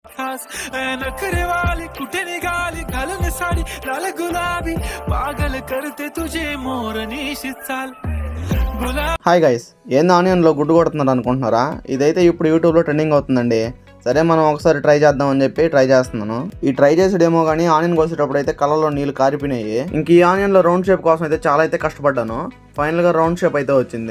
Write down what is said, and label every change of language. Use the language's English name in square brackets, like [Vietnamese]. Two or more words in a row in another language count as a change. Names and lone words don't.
[Marathi] खास नखरे वाली कुठे निघाली घालून साडी लाल गुलाबी पागल करते तुझे मोरनीशी चाल [English] hi guys, [Telugu] ఏంది ఆనియన్లో గుడ్డు కొడుతున్నారు అనుకుంటున్నారా? ఇదైతే ఇప్పుడు యూట్యూబ్లో ట్రెండింగ్ అవుతుందండి. సరే మనం ఒకసారి ట్రై చేద్దాం అని చెప్పి ట్రై చేస్తున్నాను. ఈ ట్రై చేసేడేమో కానీ ఆనియన్ కోసేటప్పుడు అయితే కళ్ళలో నీళ్ళు కారిపోయినాయి. ఇంక ఈ ఆనియన్లో [English] round shape [Telugu] కోసం అయితే చాలా అయితే కష్టపడ్డాను. ఫైనల్ గా [English] round shape [Telugu] అయితే వచ్చింది.